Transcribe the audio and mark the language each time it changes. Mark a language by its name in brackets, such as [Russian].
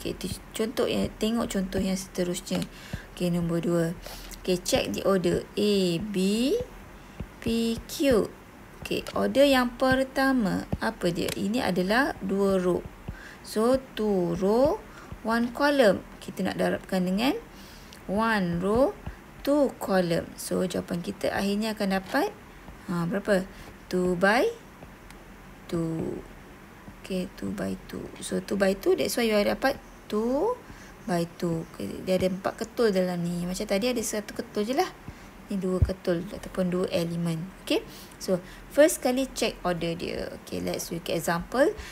[Malay] Okay, contoh tengok contoh yang seterusnya. Okay, nombor 2. [English] Okay, check the order A, B, P, Q. [Malay] Okay, order yang pertama apa dia? Ini adalah 2 row. So 2 row, 1 column. Kita nak darabkan dengan 1 row, 2 column. So jawapan kita akhirnya akan dapat berapa? [English] 2 by 2. Okay, 2 by 2. So 2 by 2, that's why you dapat 2 by 2. [Malay] Okay, dia ada 4 ketul dalam ni. Macam tadi ada 1 ketul je lah. Ni 2 ketul ataupun 2 elemen. Okay, so first kali check order dia. [English] Okay, let's look at example.